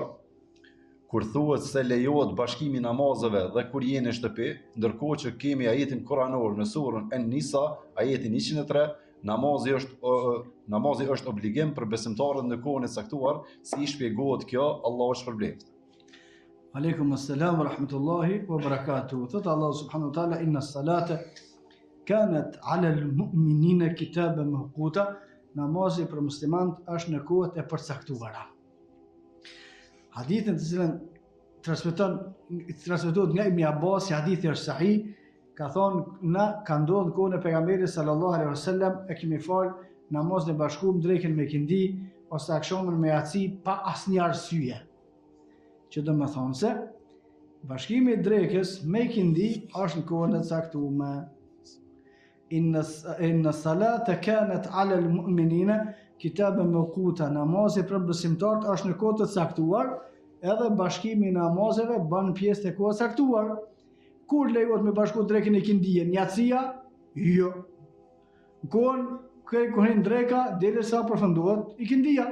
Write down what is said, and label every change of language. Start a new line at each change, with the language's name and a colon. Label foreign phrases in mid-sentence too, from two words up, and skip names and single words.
Albanian: Kur thuhet se lejohet bashkimi namazeve dhe kur jeni në shtëpi, ndërkohë që kemi ajetin kuranor në surën En-Nisa, ajetin 103, namazi është obligim për besimtarët në kohën e caktuar, si i shpjegohet kjo? Allahu shpërbleft.
Arabic: وعليكم السلام ورحمة الله وبركاته. Thot الله سبحانه وتعالى، إن الصلاة كانت على المؤمنين كتابا موقوتا.
Albanian: Namazi për muslimant është në kohët e përcaktuara. Hadithin të cilën transmetohet nga Ibn Abbas, hadithi është sahih, ka thonë ka ndodhur në kohën e pejgamberit
Arabic: صلى الله عليه وسلم,
Albanian: e kemi fal namazin e bashkuar drekën me kindi ose akşamën me yaci pa asnjë arsye. Që do të thonë se bashkimi i drekës me kindi është në kohën e caktuar.
Arabic: إن الصلاة كانت على المؤمنين كتابا موقوتا.
Albanian: Namazi për besimtarët është në kohë të caktuar, edhe bashkimi i namazeve bën pjesë të kohës së caktuar. Kur lejohet me bashku drekën e kindije, njacia? Jo. Kohën dreka derisa përfundohet i kindija.